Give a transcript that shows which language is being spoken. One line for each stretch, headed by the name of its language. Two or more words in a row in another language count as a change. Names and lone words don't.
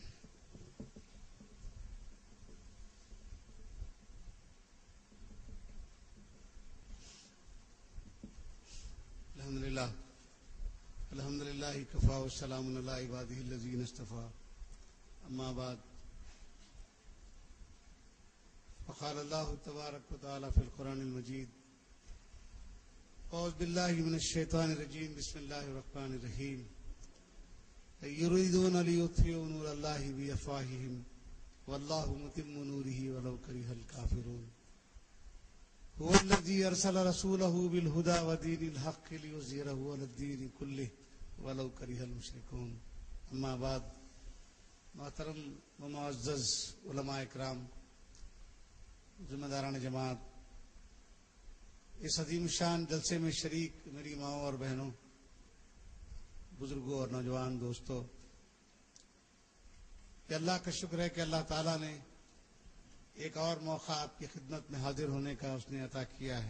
Arabic: الحمد لله كفى والسلام على عباده الذين اصطفى. أما بعد. فقال الله تبارك وتعالى في القرآن المجيد أعوذ بالله من الشيطان الرجيم بسم الله الرحمن الرحيم يريدون ليطفئوا نور الله بأفواههم والله متم نوره ولو كره الكافرون هو الذي أرسل رسوله بالهدى ودين الحق ليظهره على الدين كله ولو كره المشركون. أما بعد.
Urdu: محترم و معزز علماء اکرام، ذمہ داران جماعت، اس عظیم شان جلسے میں شریک میری ماؤں اور بہنوں، بزرگوں اور نوجوان دوستوں، کہ اللہ کا شکر ہے کہ اللہ تعالیٰ نے ایک اور موقع آپ کی خدمت میں حاضر ہونے کا اس نے عطا کیا ہے.